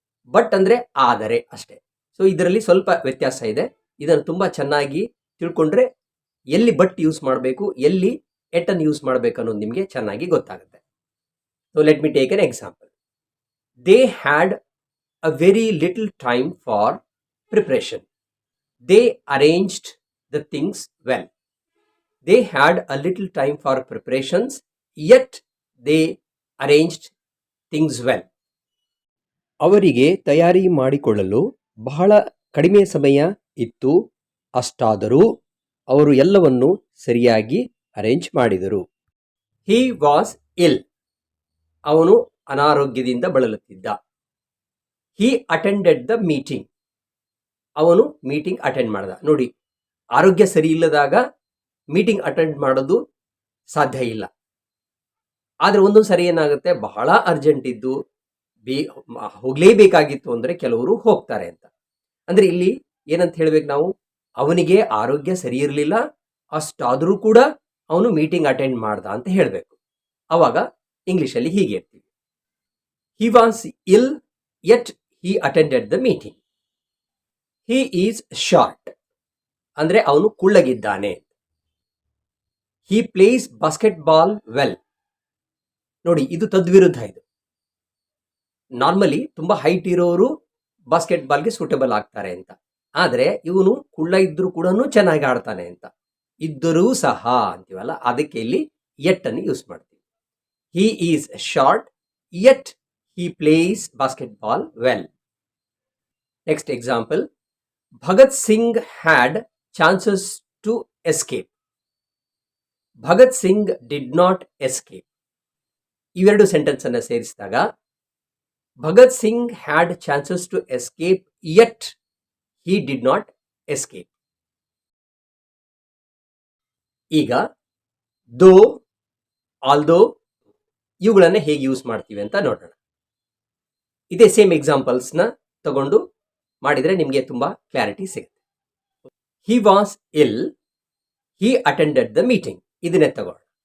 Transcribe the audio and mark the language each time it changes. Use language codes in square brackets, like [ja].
[kn] But ಅಂದ್ರೆ ಆದರೆ ಅಷ್ಟೇ. ಸೊ ಇದರಲ್ಲಿ ಸ್ವಲ್ಪ ವ್ಯತ್ಯಾಸ ಇದೆ. ಇದನ್ನು ತುಂಬಾ ಚೆನ್ನಾಗಿ ತಿಳ್ಕೊಂಡ್ರೆ ಎಲ್ಲಿ ಬಟ್ ಯೂಸ್ ಮಾಡಬೇಕು, ಎಲ್ಲಿ ಎಟ್ ಅನ್ನು ಯೂಸ್ ಮಾಡಬೇಕು ಅನ್ನೋದು ನಿಮಗೆ ಚೆನ್ನಾಗಿ ಗೊತ್ತಾಗುತ್ತೆ. [en] So let me take an example. They had a very little time for preparation. They arranged the things well. They had a little time for preparations, yet they arranged things well. [kn] ಅವರಿಗೆ ತಯಾರಿ ಮಾಡಿಕೊಳ್ಳಲು ಬಹಳ ಕಡಿಮೆ ಸಮಯ ಇತ್ತು, ಅಷ್ಟಾದರೂ ಅವರು ಎಲ್ಲವನ್ನು ಸರಿಯಾಗಿ ಅರೇಂಜ್ ಮಾಡಿದರು. [en] He was ill. [kn] ಅವನು ಅನಾರೋಗ್ಯದಿಂದ ಬಳಲುತ್ತಿದ್ದ. [en] He attended the meeting. [kn] ಅವನು ಮೀಟಿಂಗ್ ಅಟೆಂಡ್ ಮಾಡ್ದ. ನೋಡಿ, ಆರೋಗ್ಯ ಸರಿ ಇಲ್ಲದಾಗ ಮೀಟಿಂಗ್ ಅಟೆಂಡ್ ಮಾಡೋದು ಸಾಧ್ಯ ಇಲ್ಲ. ಆದರೆ ಒಂದೊಂದು ಸರಿ ಏನಾಗುತ್ತೆ, ಬಹಳ ಅರ್ಜೆಂಟ್ ಇದ್ದು ಹೋಗ್ಲೇಬೇಕಾಗಿತ್ತು ಅಂದರೆ ಕೆಲವರು ಹೋಗ್ತಾರೆ ಅಂತ. ಅಂದ್ರೆ ಇಲ್ಲಿ ಏನಂತ ಹೇಳ್ಬೇಕು ನಾವು, ಅವನಿಗೆ ಆರೋಗ್ಯ ಸರಿ ಇರಲಿಲ್ಲ, ಅಷ್ಟಾದರೂ ಕೂಡ ಅವನು ಮೀಟಿಂಗ್ ಅಟೆಂಡ್ ಮಾಡ್ದ ಅಂತ ಹೇಳಬೇಕು. ಅವಾಗ ಇಂಗ್ಲಿಷಲ್ಲಿ ಹೀಗೆ ಇರ್ತೀವಿ, [en] He was ill yet he attended the meeting. He is short [kn] ಅಂದ್ರೆ ಅವನು ಕುಳ್ಳಗಿದ್ದಾನೆ. [en] He plays basketball well. [kn] ನೋಡಿ, ಇದು ತದ್ವಿರುದ್ಧ. ಇದು ನಾರ್ಮಲಿ ತುಂಬಾ ಹೈಟ್ ಇರೋರು ಬಾಸ್ಕೆಟ್ ಬಾಲ್ಗೆ ಸೂಟಬಲ್ ಆಗ್ತಾರೆ ಅಂತ, ಆದ್ರೆ ಇವನು ಕುಳ್ಳ ಇದ್ರೂ ಕೂಡ ಚೆನ್ನಾಗಿ ಆಡ್ತಾನೆ ಅಂತ. ಇದ್ದರೂ ಸಹ ಅಂತೀವಲ್ಲ, ಅದಕ್ಕೆ ಇಲ್ಲಿ ಯಟ್ ಅನ್ನು ಯೂಸ್ ಮಾಡ್ತೀವಿ. [en] He is short yet he plays basketball well. Next example. Bhagat Singh had chances to escape. Bhagat Singh did not escape. [kn] ಇವೆರಡು ಸೆಂಟೆನ್ಸ್ ಅನ್ನು ಸೇರಿಸಿದಾಗ [en] Bhagat Singh had chances to escape, yet he did not escape. [kn] ಈಗ ದೋ, although ಇವುಗಳನ್ನ ಹೇಗೆ use ಮಾಡ್ತೀವಿ ಅಂತ ನೋಡೋಣ. ಇದೇ ಸೇಮ್ ಎಕ್ಸಾಂಪಲ್ಸ್ನ ತಗೊಂಡು ಮಾಡಿದ್ರೆ ನಿಮಗೆ ತುಂಬಾ ಕ್ಲಾರಿಟಿ ಸಿಗುತ್ತೆ. [en] He was ill, he attended the meeting. [kn] ಇದನ್ನೇ ತಗೋಣ.